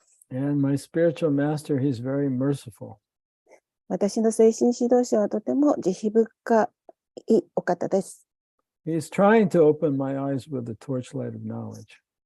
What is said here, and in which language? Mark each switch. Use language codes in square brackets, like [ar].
[en] And my spiritual master, he's very merciful. [ja] 私の精神指導者はとても慈悲深いお方です。 [en] He's trying to open my eyes with the torchlight of knowledge.